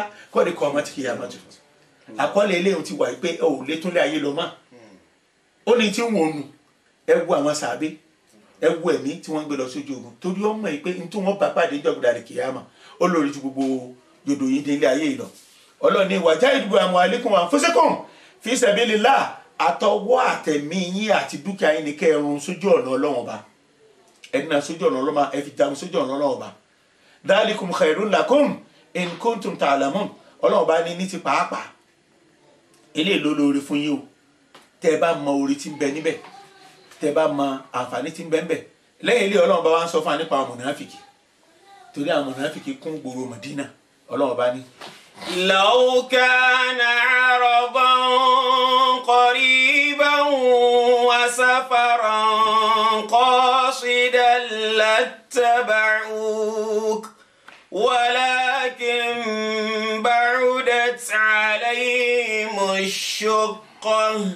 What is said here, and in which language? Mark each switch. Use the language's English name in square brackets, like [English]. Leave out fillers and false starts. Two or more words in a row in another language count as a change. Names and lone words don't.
[Yoruba] kọ́ọ̀dé kọ́ ọmọ ti kì í yàmọ́ tó àkọọ́lẹ̀ eléyìí ti wà pé ò lè tún lé ayé lọ mọ́ ó ní tí ń wò nù ẹ wo àwọn sàbẹ ẹ wo ẹ̀mí tí wọ́n ń gbé lọ sójú ogun torí ó mọ̀ pé n tí wọ́n bá pàdé ìjọba rẹ̀ kì í yàmọ́ ó lórí ju gbogbo yòdò yìí dé ilé ayé yìí lọ Ọlọ́run ní [Arabic] وجاهدوا بأموالكم وأنفسكم في سبيل الله [Yoruba] àtọwọ́ àtẹ̀mí yín àti dúkìá yín ní kẹrùn sójú ọ̀nà Ọlọ́run Ọba ẹni náà sójú ọ̀nà Ọlọ́run Ọba ẹ fi jagun sójú ọ̀nà Ọlọ́run Ọba [Arabic] ذلكم خير لكم إن كنتم تعلمون [Yoruba] Ọlọ́run Ọba ní ti pàápàá eléyìí ló lóore fún yín o tẹ́ ẹ bá mọ oore tí ń bẹ níbẹ̀ tẹ́ ẹ bá mọ àǹfààní tí ń bẹ níbẹ̀ lẹ́yìn ilé Ọlọ́run bá wá ń sọ fún wa nípa àwọn mùnáfìkì torí àwọn mùnáfìkì kún gbòòrò Mádínà Ọlọ́run bá ní. [Arabic] لو كان عرضا قريبا وسفرا قاصدا لاتبعوك ولكن بعدت عليهم الشقة